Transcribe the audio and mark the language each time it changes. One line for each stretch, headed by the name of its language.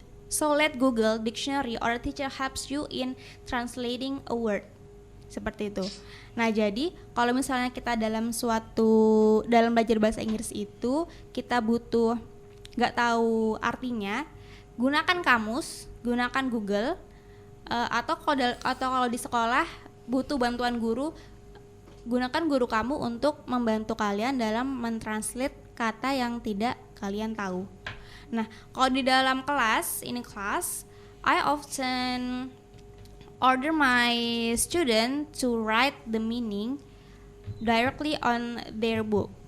English: So let Google, dictionary, or a teacher helps you in translating a word.
Indonesian: Seperti itu. Nah, jadi kalau misalnya kita dalam belajar bahasa Inggris itu kita butuh nggak tahu artinya, gunakan kamus, gunakan Google, atau kalau di sekolah butuh bantuan guru, gunakan guru kamu untuk membantu kalian dalam mentranslate kata yang tidak kalian tahu. Nah, kalau di dalam kelas,
English: I often order my student to write the meaning directly on their book.